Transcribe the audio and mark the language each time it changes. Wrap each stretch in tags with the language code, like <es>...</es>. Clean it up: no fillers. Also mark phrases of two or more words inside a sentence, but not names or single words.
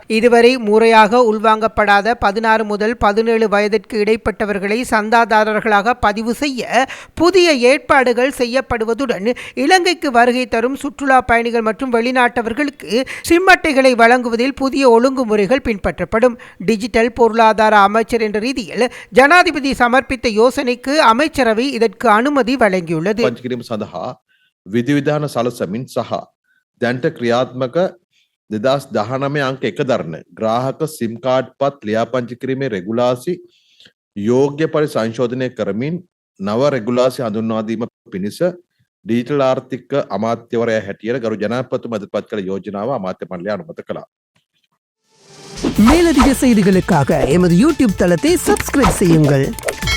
<ta>இதுவரை முறையாக உள்வாங்கப்படாத 16 முதல் 17 வயதிற்கு இடைப்பட்டவர்களை சந்தாதாரர்களாக பதிவு செய்ய புதிய ஏற்பாடுகள் செய்யப்படுவதுடன் இலங்கைக்கு வருகை தரும் சுற்றுலா பயணிகள் மற்றும் வெளிநாட்டவர்களுக்கு சிம் அட்டைகளை வழங்குவதில் புதிய ஒழுங்குமுறைகள் பின்பற்றப்படும். டிஜிட்டல் பொருளாதார அமைச்சர் என்ற ரீதியில் ஜனாதிபதி சமர்ப்பித்த யோசனைக்கு அமைச்சரவை இதற்கு அனுமதி வழங்கியுள்ளது.</ta> <si>විධිවිධාන සලසමින් සහ දැන්ට ක්‍රියාත්මක 2019 අංක 1 දරන ග්‍රාහක සිම් කාඩ් පත් ලියාපදිංචි කිරීමේ රෙගුලාසි යෝග්‍ය පරිදි සංශෝධනය කරමින් නව රෙගුලාසි හඳුන්වා දීම පිණිස ඩිජිටල් ආර්ථික අමාත්‍යවරයා හැටියට ජනාධිපති ඉදිරිපත් කළ යෝජනාවට අමාත්‍ය මණ්ඩලය අනුමැති කළා.</si> <ta>மேலதிக செய்திகளுக்காக எமது யூடியூப் தளத்தை சப்ஸ்கிரைப் செய்யுங்கள்.</ta>